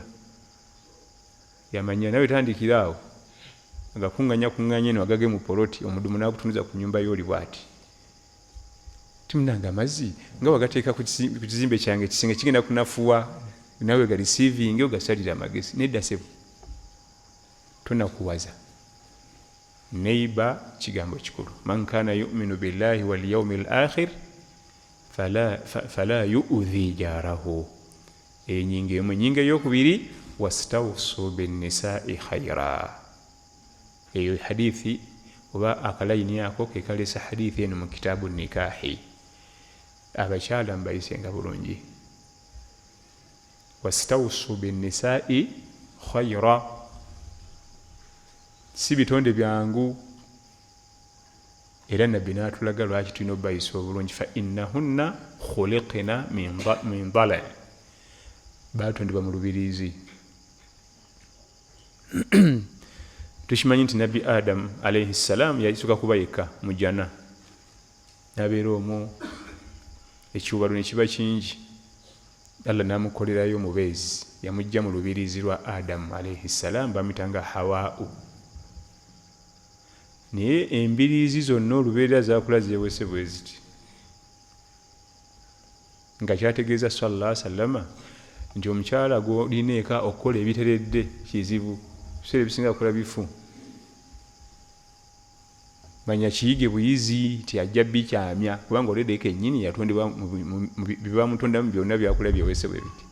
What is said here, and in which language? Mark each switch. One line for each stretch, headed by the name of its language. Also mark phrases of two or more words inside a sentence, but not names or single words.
Ganda: Yamanya nawe tandikira awo agakuŋŋanya eno agage mu poloti omudumu n'agutunuza ku nnyumba y'oli bw'ati. Timunanga amazzi nga wagateeka ku kizimbe kyange ekisenge kigenda kunafuwa nawe ga receiving ogasalira amagezi. Nedda sebo tonakuwaza. Neiba kigambo kikulu.
Arabic: من كان يؤمن بالله واليوم الآخر فلا يؤذي جاره.
Ganda: Enyinga eyokubiri
Arabic: واستوصوا بالنساء خيرا.
Ganda: Eyo hadithi oba akalayini ako ke kalesa hadithi eno mu kitabu nikahi. Abakyala mbayisenga bulungi.
Arabic: واستوصوا بالنساء خيرا.
Ganda: Si bitonde byangu era nabbi n'atulaga lwaki tulina obbayisa obulungi.
Arabic: فإنهن خلقن من ضلع.
Ganda: Baatondebwa mu lubiriizi. Tukimanyi nti nabbi Adamu
Arabic: عليه السلام
Ganda: yalisooka kuba yekka mu jjana. N'abeera omwo ekiwubalo ne kiba kingi. Allah n'amukolerayo omubeezi yamujja mu lubiriizi lwa Adamu
Arabic: عليه السلام
Ganda: bamitanga Hawaa'u. Naye embiriizi zonna olubeerera zaakula zeewese bwe ziti. Nga kyategeeza
Arabic: صلى الله عليه وسلم
Ganda: nti omukyala gw'olina eka okukola ebiteredde kizibu. Ebiseera ebisinga akola bifu. Manya kiyige buyizi ti ajja bikyamya kubanga olwedde kennyini yatondebwa bibamutondamu byonna byakola byewese bwe biti.